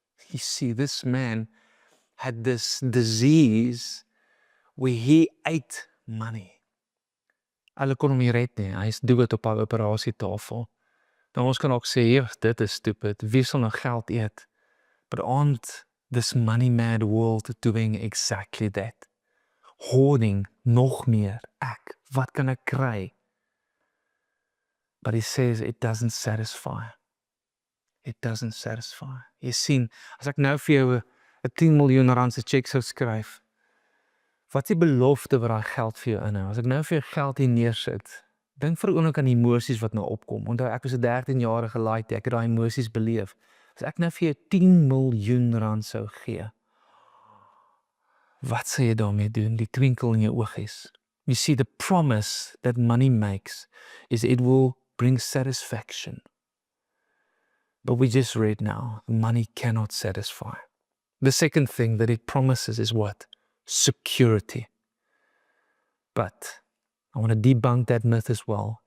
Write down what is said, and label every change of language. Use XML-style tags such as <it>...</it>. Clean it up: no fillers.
<en>You see, this man had this disease where he ate money.</en> <af>Hulle kon hom nie red nie, hy is dood op 'n operasietafel. Nou ons kan ook sê, dit is stupid, wie sal nou geld eet?</af> <en>But aren't this money mad world doing exactly that?</en> <af>Hoarding, nog meer, wat kan ek kry?</af> <en>But he says it doesn't satisfy. It doesn't satisfy.</en> <af>Jy sien, as ek nou vir jou 'n 10 miljoen rand se cheque sou skryf, wat is die belofte wat daai geld vir jou inhou? As ek nou vir jou geld hier neersit, dink vir 'n oomblik aan die emosies wat nou opkom. Onthou, ek was 'n 13-jarige laaitie, ek het daai emosies beleef. As ek nou vir jou 10 miljoen rand sou gee, wat sal jy daarmee doen? Die twinkel in jou oogies.</af> <en>You see, the promise that money makes is it will bring satisfaction. But we just read now, money cannot satisfy. The second thing that it promises is what? Security. But I want to debunk that myth as well.</en>